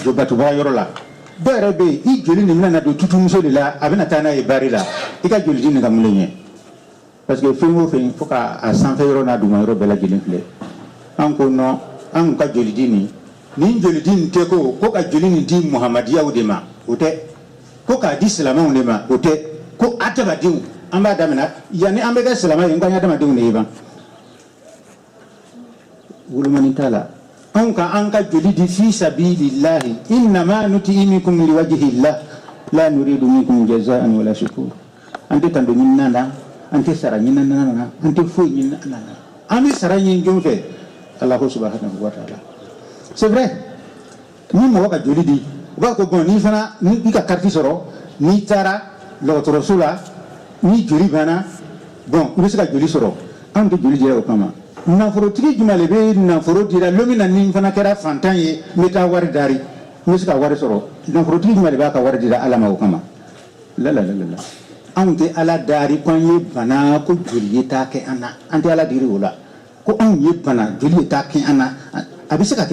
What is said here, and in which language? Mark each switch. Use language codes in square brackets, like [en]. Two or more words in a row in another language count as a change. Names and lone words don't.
[bm] jobatuba yɔrɔ la dɔw yɛrɛ bɛ yen i joli nin bɛna don tutumuso de la a bɛna taa n'a ye bari la i ka joli di nin ka mun de ɲɛ [fr] parce que [bm] fɛn o fɛn fo k'a sanfɛ yɔrɔ n'a duguma yɔrɔ bɛɛ lajɛlen filɛ an ko non an ka joli di nin joli di nin tɛ ko ka joli nin di muhamadiyaw de ma o tɛ ko k'a di silamɛw de ma o tɛ ko adamadenw an b'a daminɛ yanni an bɛ kɛ silamɛ ye n ka adamadenw de ye ban wolomani t'a la anw ka an ka joli di [ar] في سبيل الله إنما نطعمكم لوجه الله لا نريد منكم جزاء ولا شكورا [bm] an tɛ tanto ɲinina na an tɛ sara ɲinina na an tɛ foyi ɲinina na an bɛ sara ɲini jɔn fɛ [ar] الله سبحانه وتعالى [fr] c'est vrai [bm] ni mɔgɔ ka joli di u b'a fɔ bon ni fana i ka carte sɔrɔ n'i taara dɔgɔtɔrɔso la ni joli banna bon i bɛ se ka joli sɔrɔ anw tɛ joli dira o kama nafolotigi jumɛn de bɛ nafolo dira don min na ni fana kɛra fantan ye n bɛ taa wari dari n bɛ se ka wari sɔrɔ nafolotigi jumɛn de b'a ka wari dira ala ma o kama la anw tɛ ala dari ko an ye bana ko joli ye t'a kɛ an na an tɛ ala diri o la ko anw ye bana joli ye t'a kɛ an na a bɛ se ka